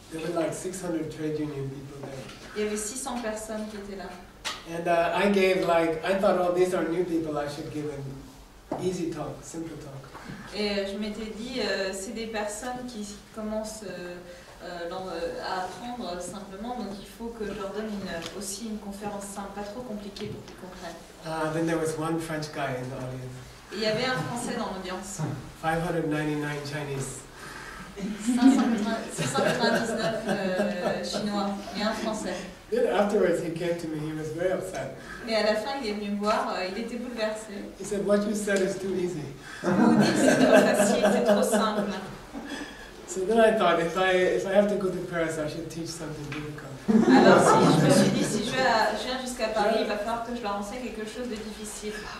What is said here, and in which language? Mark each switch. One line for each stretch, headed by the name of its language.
English: There were like 600 trade union people there.
French: Il y avait 600 personnes qui étaient là.
English: And I thought, oh, these are new people, I should give an easy talk, simple talk.
French: Et je m'étais dit, c'est des personnes qui commencent à apprendre simplement, donc il faut que je leur donne aussi une conférence simple, pas trop compliquée pour qu'ils comprennent.
English: Then there was one French guy in the audience.
French: Et il y avait un Français dans l'audience.
English: 599 Chinese.
French: 699 Chinois et un Français.
English: Then afterwards he came to me, he was very upset.
French: Et à la fin, il est venu me voir, il était bouleversé.
English: He said, what you said is too easy.
French: Vous dites que c'est trop facile, c'est trop simple.
English: So then I thought, if I have to go to Paris, I should teach something difficult.
French: Alors je me suis dit, si je viens jusqu'à Paris, il va falloir que je leur enseigne quelque chose de difficile.